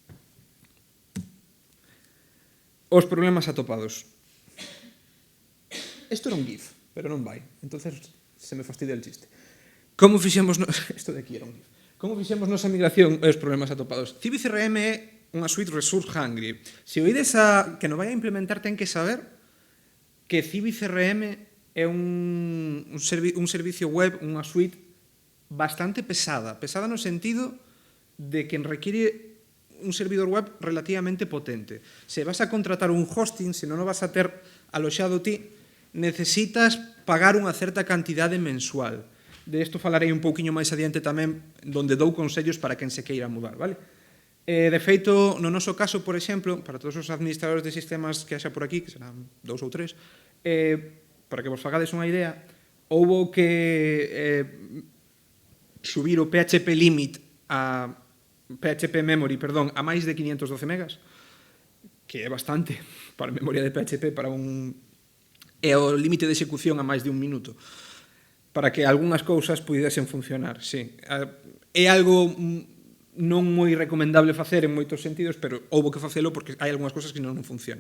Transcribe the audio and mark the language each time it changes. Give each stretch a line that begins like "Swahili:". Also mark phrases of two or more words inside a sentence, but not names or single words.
Galician: Os problemas atopados. Isto era un GIF, pero non vai.
Spanish: Entonces se me fastidia el chiste.
Galician: Como fixemos... Isto de aquí era un GIF. Como fixemos nosa migración e os problemas atopados? CiviCRM é unha suite
English: resource hungry.
Galician: Se oídes que non vai a implementar, ten que saber que CiviCRM é un servicio web, unha suite bastante pesada. Pesada no sentido de que requiere un servidor web relativamente potente. Se vas a contratar un hosting, se non o vas a ter aloxado ti, necesitas pagar unha certa cantidade mensual. De isto falarei un pouquiño máis adiante tamén, donde dou consellos para quen se queira mudar, vale? De feito, no noso caso, por exemplo, para todos os administradores de sistemas que haxa por aquí, que serán 2 ou 3, para que vos fagades unha idea, houbo que subir o PHP limit a PHP memory, a máis de 512 megas, que é bastante para a memoria de PHP, e o límite de execución a máis de 1 minuto, para que algunhas cousas pudesen funcionar, sí. É algo non moi recomendable facer en moitos sentidos, pero houbo que facelo porque hai algunhas cousas que non funcionan.